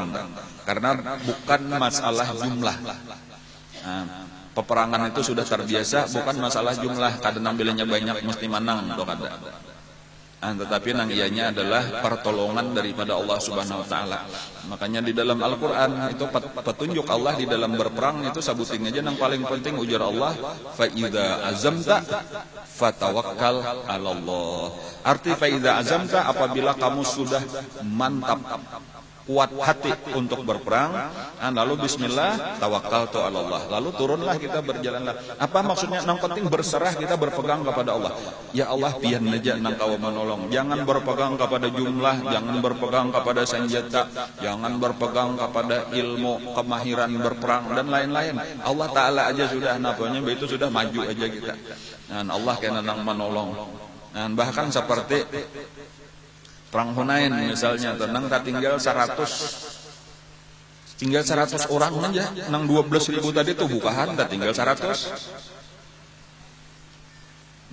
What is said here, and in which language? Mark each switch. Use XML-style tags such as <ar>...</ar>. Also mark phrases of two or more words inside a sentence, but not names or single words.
<id>Karena bukan masalah jumlah. Peperangan itu sudah terbiasa, bukan masalah jumlah.</id> <bjn>Kada nambilnya banyak mesti menang atau kada. Tetapi nang ianya adalah pertolongan daripada Allah</bjn> <ar>سبحانه وتعالى.</ar> <bjn>Makanya di dalam Al-Qur'an itu petunjuk Allah di dalam berperang itu sabuting aja nang paling penting ujar Allah,</bjn> <ar>فإذا عزمت فتوكل على الله.</ar> <id>Arti</id> <ar>فإذا عزمت,</ar> <id>apabila kamu sudah mantap kuat hati untuk berperang, lalu</id> <ar>بسم الله توكلت على الله.</ar> <id>Lalu turunlah kita berjalanlah. Apa maksudnya?</id> <bjn>Nang penting berserah, kita berpegang kepada Allah. Ya Allah, pian aja nang kau menolong.</bjn> <id>Jangan berpegang kepada jumlah, jangan berpegang kepada senjata, jangan berpegang kepada ilmu, kemahiran berperang dan lain-lain.</id> <bjn>Allah taala aja sudah napanya itu sudah maju aja kita. Dan Allah kena nang menolong. Dan bahkan seperti perang Hunain misalnya, tenang tak tinggal 100 orang aja, nang 12.000 tadi tuh bukahan tak tinggal 100.</bjn>